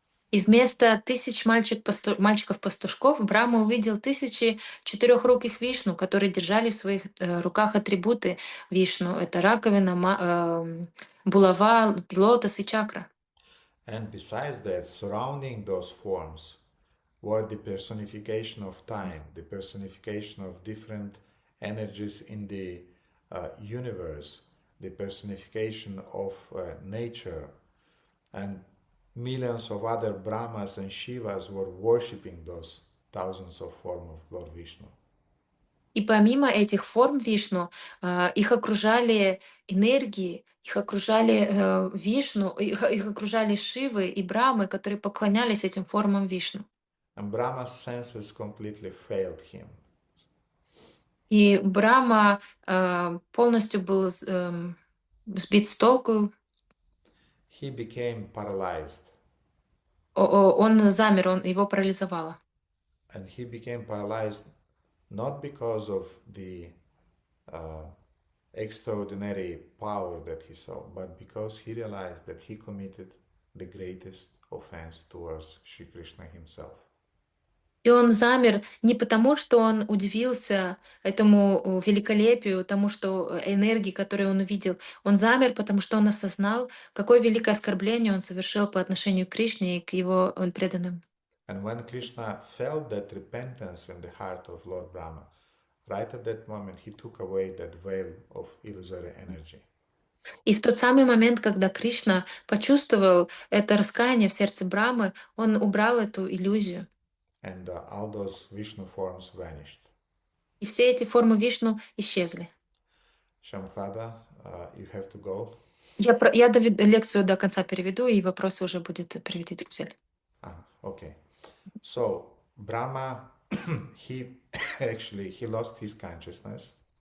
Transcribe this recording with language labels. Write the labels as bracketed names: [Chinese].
[Russian] И вместо тысяч мальчиков-пастушков Брахма увидел тысячи четырехруких Вишну, которые держали в своих руках атрибуты Вишну. Это раковина, булава, лотос и чакра. [English] And besides that, surrounding those forms were the personification of time, the personification of different energies in the universe, the personification of nature, and millions of other Brahmas and Shivas were worshipping those thousands of forms of Lord Vishnu. [Russian] И помимо этих форм Вишну, их окружали энергии, их окружали Вишну, их окружали Шивы и Брамы, которые поклонялись этим формам Вишну. [English] And Brahma's senses completely failed him. [Russian] И Брама полностью был сбит с толку. [English] He became paralyzed. [Russian] Он замер, его парализовало. [English] And he became paralyzed not because of the extraordinary power that he saw, but because he realized that he committed the greatest offense towards Shri Krishna himself. [Russian] И он замер не потому, что он удивился этому великолепию, тому, что энергии, которые он увидел. Он замер, потому что он осознал, какое великое оскорбление он совершил по отношению к Кришне и к его преданным. [English] And when Krishna felt that repentance in the heart of Lord Brahma, right at that moment he took away that veil of illusory energy. [Russian] И в тот самый момент, когда Кришна почувствовал это раскаяние в сердце Брамы, он убрал эту иллюзию. [English] And all those Vishnu forms vanished. [Russian] И все эти формы Вишну исчезли. [English] Shamklada, you have to go. [Russian] Я лекцию до конца переведу, и вопросы уже будет переведить Гузель. [English] Okay. So Brahma, he he lost his consciousness.